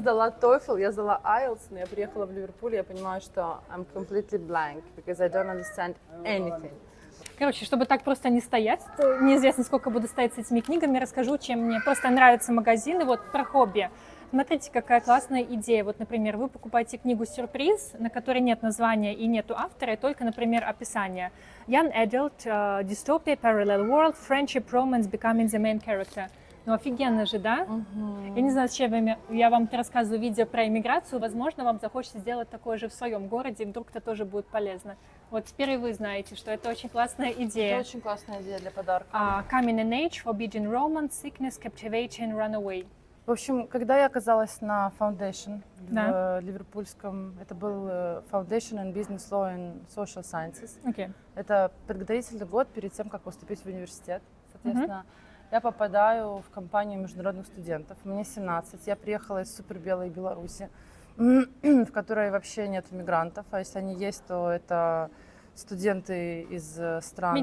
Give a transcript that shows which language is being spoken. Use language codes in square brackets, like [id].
[ru] сдала TOEFL, я сдала IELTS, но я приехала в Ливерпуль, и я понимаю, что [en] I'm completely blank, because I don't understand anything. [ru] Короче, чтобы так просто не стоять, то неизвестно, сколько буду стоять с этими книгами, расскажу, чем мне просто нравятся магазины. Вот про хобби. Смотрите, какая классная идея. Вот, например, вы покупаете книгу «Сюрприз», на которой нет названия и нету автора, и только, например, описание. [en] Young adult, dystopia, parallel world, friendship, romance, becoming the main character. [ru] Ну, офигенно же, да? Я не знаю, зачем я вам рассказываю видео про иммиграцию. Возможно, вам захочется сделать такое же в своем городе, и вдруг это тоже будет полезно. Вот теперь и вы знаете, что это очень классная идея. Это очень классная идея для подарка. [en] Coming in age, forbidden romance, sickness, captivation, runaway. [ru] В общем, когда я оказалась на Foundation Да. в ливерпульском, это был Foundation in Business Law and Social Sciences. Окей. Это подготовительный год перед тем, как поступить в университет. Соответственно, я попадаю в компанию международных студентов. Мне 17, я приехала из супербелой Беларуси, в которой вообще нет мигрантов, а если они есть, то это студенты из стран